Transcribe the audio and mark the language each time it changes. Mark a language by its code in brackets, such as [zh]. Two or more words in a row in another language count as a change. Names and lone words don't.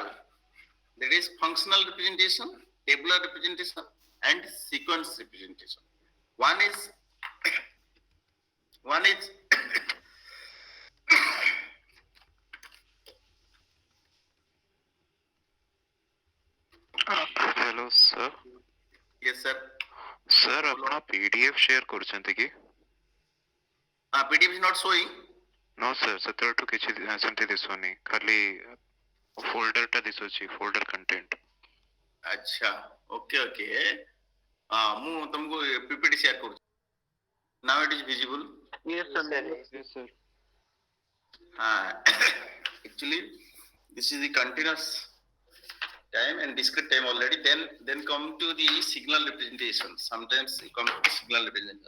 [en] That is functional representation, tabular representation, and sequence representation. One is hello sir. Yes sir. [or] Sir, अपना [en] PDF share [or] କରୁଛନ୍ତି କି? [en] PDF is not showing. No sir, [or] ସେତେବେଳଠୁ କିଛି ସେମିତି ଦିଶୁନି, ଖାଲି folder ଟା ଦିଶୁଛି, [en] folder content. [or] अच्छा, okay. ମୁଁ ତମକୁ [en] PPT share [or] କରୁଛି. [en] Now it is visible. Yes sir. Actually, this is the continuous time and discrete time already. Then come to the signal representation. Sometimes you come to the signal representation.